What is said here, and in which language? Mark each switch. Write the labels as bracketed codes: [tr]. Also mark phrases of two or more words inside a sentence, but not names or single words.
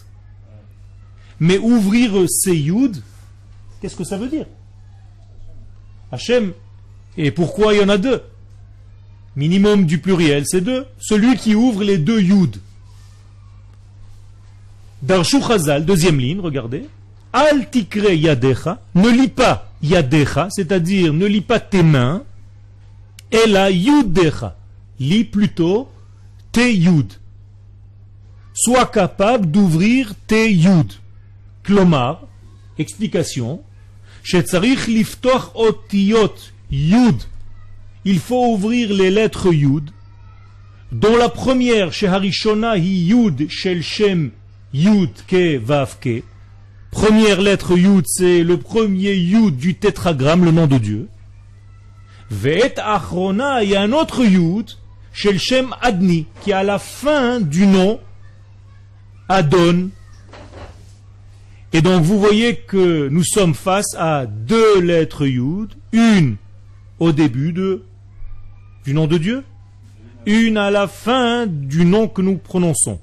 [fr] Mais ouvrir ses Yud, qu'est-ce que ça veut dire? Hachem. Et pourquoi il y en a deux? Minimum du pluriel, c'est deux. Celui qui ouvre les deux Yud. [he] דרשו חז"ל, [fr] deuxième ligne, regardez. [he] אל תקרי ידיך, [fr] ne lis pas yadecha, c'est-à-dire ne lis pas tes mains, et la yudecha, lis plutôt tes Yud. Sois capable d'ouvrir tes Yud. [he] Klomar, explication, שצריך לפתוח אותיות יוד. [fr] Il faut ouvrir les lettres Yud, dont la première, [he] שהראשונה היא יוד של שם יוד קי ואו קי. [fr] Première lettre Yud, c'est le premier Yud du tétragramme, le nom de Dieu. [he] ואת אחרונה, [fr] il y a un autre [he] יוד של שם אדני, [fr] qui est à la fin du nom Adon. Et donc vous voyez que nous sommes face à deux lettres Yud, une au début du nom de Dieu, une à la fin du nom que nous prononçons.